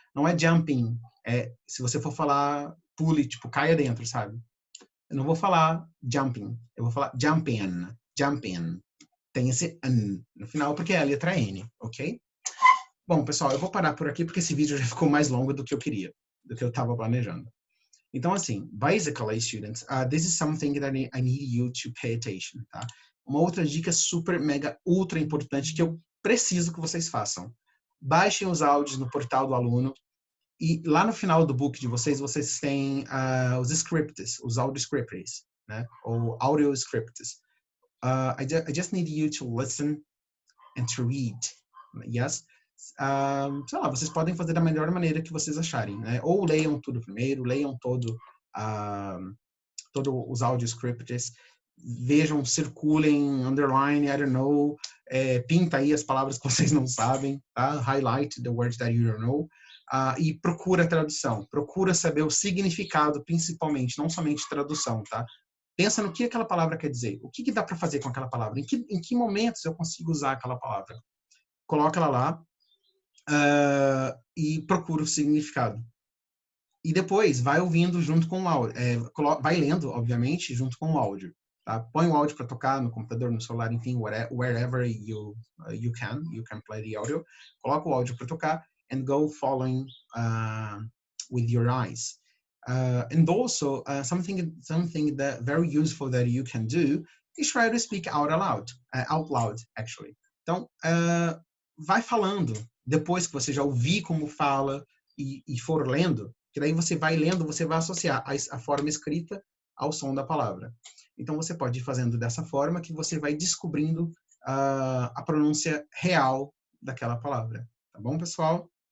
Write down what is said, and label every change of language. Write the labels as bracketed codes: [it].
[pt] Não é jumping, se você for falar pule, tipo, caia dentro, sabe? Eu não vou falar jumping, eu vou falar jumping. Tem esse n no final, porque é a letra N, ok? Bom, pessoal, eu vou parar por aqui, porque esse vídeo já ficou mais longo do que eu queria, do que eu estava planejando. Então, assim, [en] basically, students, this is something that I need you to pay attention, tá? [pt] Uma outra dica super, mega, ultra importante que eu preciso que vocês façam. Baixem os áudios no portal do aluno e lá no final do book de vocês, vocês têm os scripts, os audio scripts, né? Ou audio scripts. [en] I just need you to listen and to read, yes? [pt] Sei lá, vocês podem fazer da melhor maneira que vocês acharem, né? Ou leiam tudo primeiro, leiam todos os audio scripts, vejam, circulem, underline, [en] I don't know, [pt] pinta aí as palavras que vocês não sabem, tá? [en] Highlight the words that you don't know. [pt] E procura a tradução, procura saber o significado, principalmente, não somente tradução, tá? Pensa no que aquela palavra quer dizer, o que dá para fazer com aquela palavra, em que momentos eu consigo usar aquela palavra. Coloca ela lá e procura o significado. E depois vai ouvindo junto com o áudio, vai lendo, obviamente, junto com o áudio. Tá? Põe o áudio para tocar no computador, no celular, enfim, [en] wherever you can play the audio. [pt] Coloca o áudio para tocar [en] and go following with your eyes. And also something that very useful that you can do is try to speak out loud, actually. [pt] Então, vai falando depois que você já ouvir como fala e for lendo, que daí você vai lendo, você vai associar a forma escrita ao som da palavra. Então, você pode ir fazendo dessa forma que você vai descobrindo a pronúncia real daquela palavra. Tá bom, pessoal?